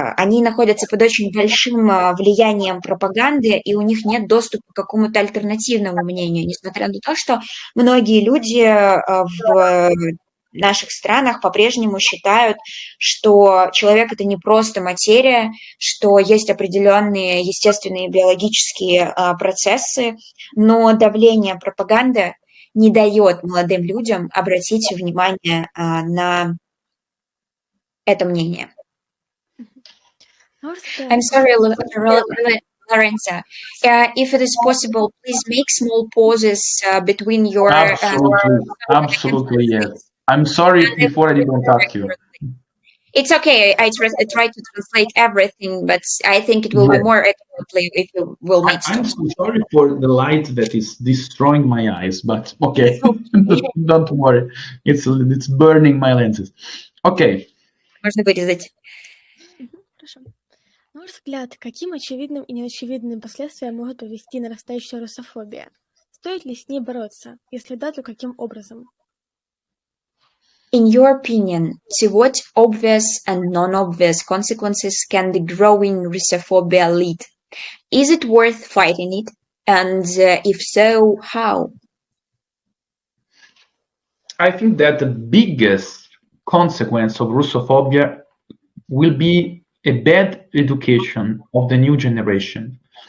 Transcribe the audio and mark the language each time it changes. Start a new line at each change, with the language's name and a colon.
Russian: Они находятся под очень большим влиянием пропаганды, и у них нет доступа к какому-то альтернативному мнению, несмотря на то, что многие люди в наших странах по-прежнему считают, что человек – это не просто материя, что есть определенные естественные биологические процессы, но давление пропаганды не дает молодым людям обратить внимание на это мнение.
English: I'm sorry, Lorenzo. If it is possible, please make small pauses between your... Absolutely, yes. I'm sorry before I didn't ask you. It's okay. I try to translate everything, but I think it will be more accurately if you will make I'm so sorry for the light that is destroying my eyes, but okay, don't worry. It's burning my lenses. Okay.
Russian: Можно вырезать. Хорошо. На ваш взгляд, каким очевидным и неочевидным последствиям может привести нарастающая русофобия? Стоит ли с ней бороться? Если да, то каким образом?
English: In your opinion, to what obvious and non-obvious consequences can the growing Russophobia lead? Is it worth fighting it? And if so, how? I think that the biggest consequence of Russophobia will be a bad education of the new generation.